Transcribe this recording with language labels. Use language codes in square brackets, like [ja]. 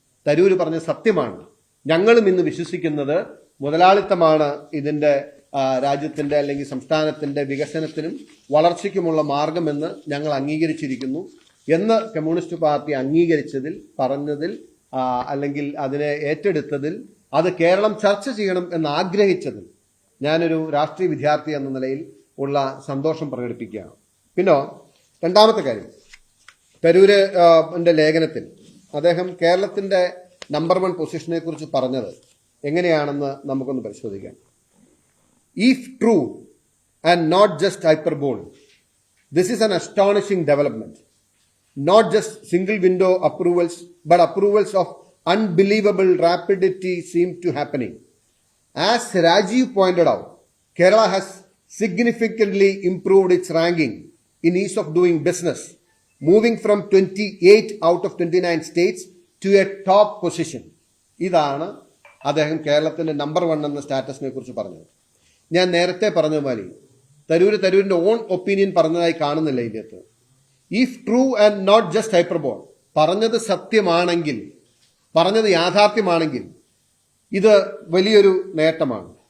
[ml] തരൂർ പറഞ്ഞ സത്യമാണ്. ഞങ്ങളും ഇന്ന് വിശ്വസിക്കുന്നത് മുതലാളിത്തമാണ് ഇതിന്റെ രാജ്യത്തിന്റെ അല്ലെങ്കിൽ സംസ്ഥാനത്തിന്റെ വികസനത്തിനും വളർച്ചയ്ക്കുമുള്ള മാർഗമെന്ന് ഞങ്ങൾ അംഗീകരിച്ചിരിക്കുന്നു എന്ന് കമ്മ്യൂണിസ്റ്റ് പാർട്ടി അംഗീകരിച്ചതിൽ, പറഞ്ഞതിൽ, അല്ലെങ്കിൽ അതിനെ ഏറ്റെടുത്തതിൽ, അത് കേരളം ചർച്ച ചെയ്യണം എന്ന് ആഗ്രഹിച്ചതിൽ ഞാനൊരു രാഷ്ട്രീയ വിദ്യാർത്ഥി എന്ന നിലയിൽ ഉള്ള സന്തോഷം പ്രകടിപ്പിക്കുകയാണ്. പിന്നെ രണ്ടാമത്തെ കാര്യം, തരൂരിന്റെ ലേഖനത്തിൽ അദ്ദേഹം കേരളത്തിന്റെ നമ്പർ 1 പൊസിഷനെ കുറിച്ച് പറഞ്ഞത് എങ്ങനെയാണെന്ന് നമുക്കൊന്ന് പരിശോധിക്കാം. [en] If true and not just hyperbole, this is an astonishing development. Not just single window approvals, but approvals of unbelievable rapidity seem to happening. As Rajiv pointed out, Kerala has significantly improved its ranking in ease of doing business, moving from 28 out of 29 states to a top position. [ml] ഇതാണ് അദ്ദേഹം കേരളത്തിന്റെ number 1 എന്ന സ്റ്റാറ്റസിനെ കുറിച്ച് പറഞ്ഞത്. ഞാൻ നേരത്തെ പറഞ്ഞ മാതിരി തരൂരിന്റെ [en] own opinion [ml] പറഞ്ഞതായി കാണുന്നില്ല ഇതിനകത്ത്. [en] if true and not just hyperbole, [ml] പറഞ്ഞത് സത്യമാണെങ്കിൽ, പറഞ്ഞത് യാഥാർത്ഥ്യമാണെങ്കിൽ ഇത് വലിയൊരു നേട്ടമാണ്.